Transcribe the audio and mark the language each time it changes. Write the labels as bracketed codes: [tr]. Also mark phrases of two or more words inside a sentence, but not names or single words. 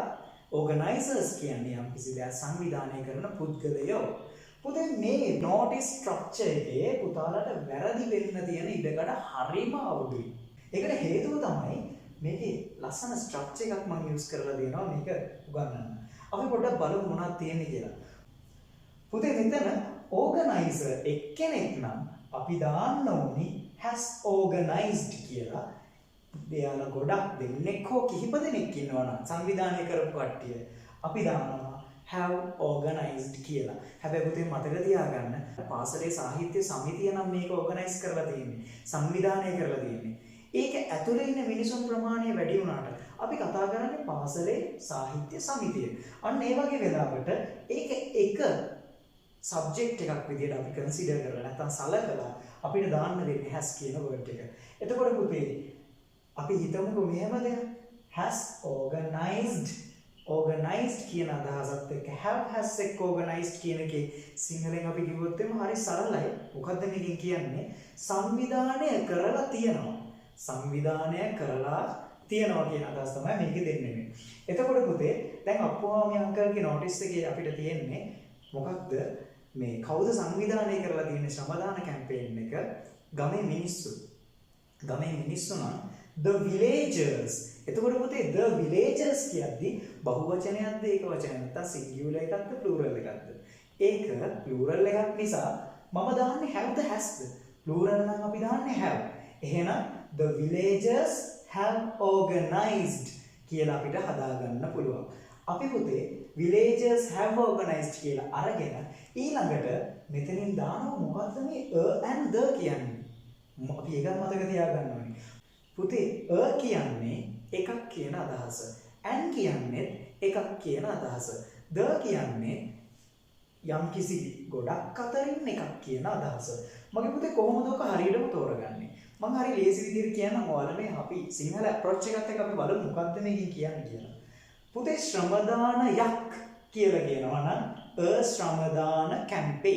[si] organizers කියන්නේ යම්කිසි දෙයක් සංවිධානය කරන පුද්ගලයෝ පුතේ මේ [en] notice structure [si] එකේ පුතාලට වැරදි වෙන්න තියෙන ඉඩකඩ හරිම අවුලුයි ඒකට හේතුව තමයි මේකේ ලස්සන structure එකක් මම use කරලා දෙනවා මේක උගන්වන්න අපි පොඩ්ඩක් බලමු මොනවද තියෙන්නේ කියලා පුතේ මෙතන organizer එක්කෙනෙක් නම් අපි දාන්න ඕනි [en] has organized [si] කියලා දෙයාලා ගොඩක් දෙන්නෙක් හෝ කිහිප දෙනෙක් ඉන්නවා නම් සංවිධානය කරපු කට්ටිය අපි දානවා [en] have organized [si] කියලා. හැබැයි පුතේ මතක තියාගන්න පාසලේ සාහිත්‍ය සමිතිය නම් මේක organize කරලා තියෙන්නේ. සංවිධානය කරලා තියෙන්නේ. ඒක ඇතුලේ ඉන්න මිනිසුන් ප්‍රමාණය වැඩි වුණාට අපි කතා කරන්නේ පාසලේ සාහිත්‍ය සමිතිය. අන්න ඒ වගේ වෙලාවට ඒක එක subject එකක් විදිහට අපි consider කරලා නැත්නම් සලකලා අපිට දාන්න දෙන්නේ has කියන word එක. එතකොට පුතේ අපි හිතමුකෝ මෙහෙම දෙයක් [en] has organized [si] කියන අදහසත් එක්ක [en] have has [si] එක්ක organized කියන එකේ සිංහලෙන් අපි කිව්වොත් එimhe හරි සරලයි මොකද්ද මේකෙන් කියන්නේ සංවිධානය කරලා තියනවා කියන අදහස තමයි මේකේ දෙන්නේ මේ. එතකොට පුතේ දැන් අප්පුවාමි අංකල්ගේ notice එකේ අපිට තියෙන්නේ මොකක්ද මේ කවුද සංවිධානය කරලා තියෙන්නේ ශ්‍රමදාන කැම්පේන් එක ගමේ මිනිස්සු නම් [en] the villagers [si] එතකොට පුතේ [en] the villagers [si] කියද්දි බහුවචනයක්ද ඒක වචනයක් නැත්නම් singular එකක්ද plural එකක්ද ඒක plural එකක් නිසා මම දාන්නේ [en] have the [si] hasද plural නම් අපි දාන්නේ have එහෙනම් [en] the villagers have organized [si] කියලා අපිට හදාගන්න පුළුවන් අපි පුතේ [en] villagers have organized [si] කියලා අරගෙන ඊළඟට මෙතනින් දානවා මොකද්ද මේ [en] and the [si] කියන්නේ අපි ඒක මතක තියාගන්න ඕනේ පුතේ කියන්නේ එකක් කියන අදහස and කියන්නේ එකක් කියන අදහස the කියන්නේ යම්කිසි ගොඩක් අතරින් එකක් කියන අදහස මගේ පුතේ කොහොමද ඔක හරියටම තෝරගන්නේ මම හරි ලේසි විදිහට කියන්නම් ඔයාලා මේ අපි සිංහල approach එකත් එක්ක අපි බලමු මොකද්ද මේකෙන් කියන්නේ කියලා පුතේ ශ්‍රමදානයක් කියලා කියනවා නම් a ශ්‍රමදාන campaign.